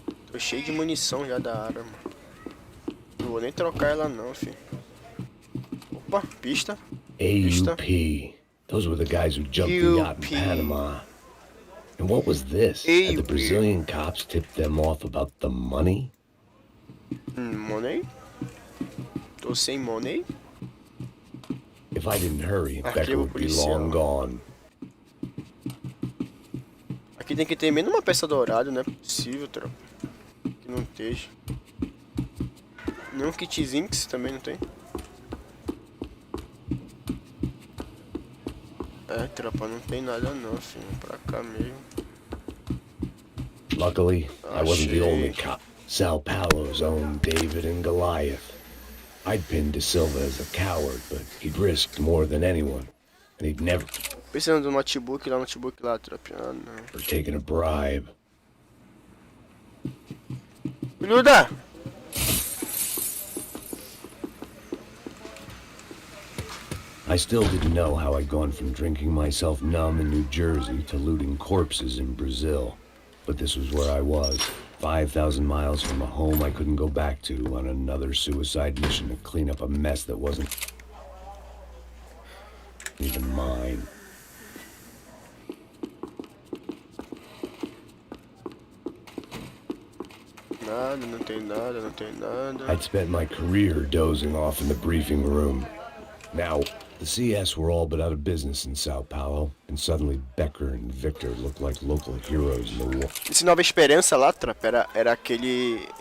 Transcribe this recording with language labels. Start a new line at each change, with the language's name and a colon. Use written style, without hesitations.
Portuguese: Tô cheio de munição já da arma. Não vou nem trocar ela não, filho. Opa, pista. AUP.
English: Those were the guys who jumped the yacht in Panama. And what was this? Had the Brazilian cops tipped them off about the money?
Portuguese: Money? Tô sem money?
English: If I didn't hurry, Becker would be long gone.
Portuguese: Aqui tem que ter menos uma peça dourada, não é possível, tropa. Que não esteja. Nem um kit Zinx também não tem. É, tropa, não tem nada não, filho. Pra cá mesmo.
English: Luckily, I wasn't the only cop. Sao Paulo's own David and Goliath. I'd pinned De Silva as a coward, but he'd risked more than anyone. And he'd never...
Portuguese: Pensando no notebook lá, tropa. Ah, não.
English: ...for taking a bribe. Bluda! I still didn't know how I'd gone from drinking myself numb in New Jersey to looting corpses in Brazil. But this was where I was, 5,000 miles from a home I couldn't go back to on another suicide mission to clean up a mess that wasn't even mine.
Portuguese: Nada, não tem nada, não tem nada.
English: I'd spent my career dozing off in the briefing room. Now, the CS were all but out of business in Sao Paulo, and suddenly Becker and Victor looked like local heroes in the war.
Portuguese: Esse Nova Esperança lá, tropa, era aquele...